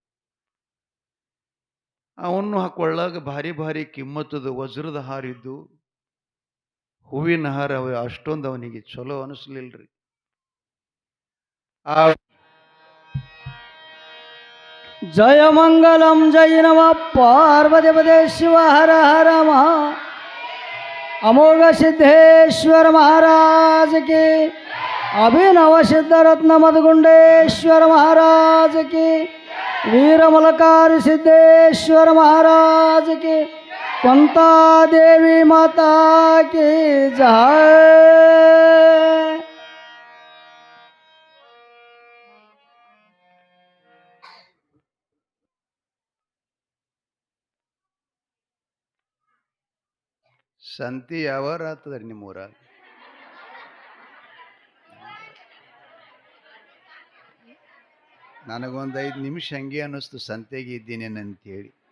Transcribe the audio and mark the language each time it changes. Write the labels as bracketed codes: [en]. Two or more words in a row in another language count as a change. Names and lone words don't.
[kn] ಅವನು ಹಾಕೊಳ್ಳಾಗ ಭಾರಿ ಭಾರಿ ಕಿಮ್ಮತ್ತದ ವಜ್ರದ ಹಾರಿದ್ದು, ಹೂವಿನ ಹಾರ ಅಷ್ಟೊಂದು ಅವನಿಗೆ ಚಲೋ ಅನಿಸ್ಲಿಲ್ರಿ. ಆ [sa] ಜಯ ಮಂಗಲಂ ಜಯ ನಮ ಪಾರ್ವತಿ ಪದೇ ಶಿವ ಹರ ಹರ ಮಹಾ ಅಮೋಘ ಸಿದ್ದೇಶ್ವರ [hi] महाराज की अभिनव सिद्धरत्न मधुगुंडेश्वर महाराज की वीरमलकारी सिद्धेश्वर महाराज की कुंता देवी माता की जय. [kn] ಸಂತಿ ಯಾವಾರ ಆಗ್ತದ್ರಿ ನಿಮ್ಮೂರ? ನನಗೊಂದು 5 ನಿಮಿಷ ಹಂಗೆ ಅನ್ನಿಸ್ತು ಸಂತೆಗೆ ಇದ್ದೀನೇನಂತೇಳಿ.